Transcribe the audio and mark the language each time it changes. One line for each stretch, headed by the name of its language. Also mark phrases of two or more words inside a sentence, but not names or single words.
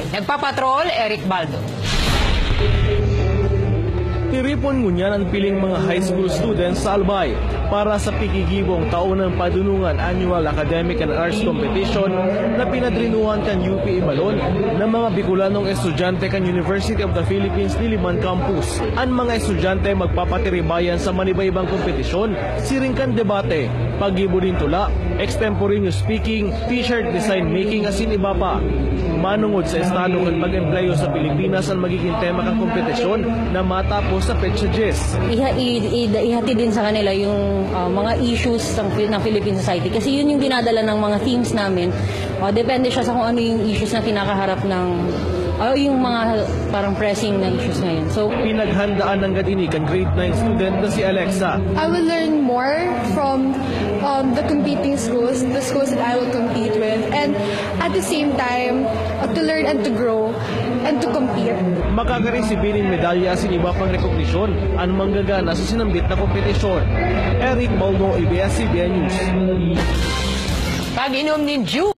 Bikol: Nagpapatrol, Eric Baldo. Tiripon ngunyan ang piling mga
English: high school students
Bikol: sa Albay para sa pikigibong taunang padunungan Annual Academic and Arts Competition na pinadrinuhan kan UPE Balon ng mga Bicolanong estudyante kan University of the Philippines Diliman Campus. Ang mga estudyante magpapatiribayan sa manibaybang kompetisyon, siring kan debate, pag-ibo din tula,
English: extemporaneous speaking, t-shirt design making
Bikol: asin iba pa. Manungod sa estado kan mag-empleyo sa Pilipinas ang magiging tema kan kompetisyon na matapos sa petsa 10.
Filipino: Ihati din sa kanila yung mga issues ng
English: Philippine society
Filipino: kasi yun yung dinadala ng mga themes namin. Depende siya sa kung ano yung issues na kinakaharap ng yung mga parang pressing na issues ngayon. So,
Bikol: pinaghandaan ng gadinikan grade 9 student na si Alexa.
English: I will learn more from the competing schools, the schools that I will compete with, and at the same time, to learn and to grow and to compete.
Bikol: Makakaresibin ng medalya sin iba pang rekognisyon ang manggagana sa sinambit na kompetisyon. Eric Baldo, ABS-CBN News. Pag-inom ni Ju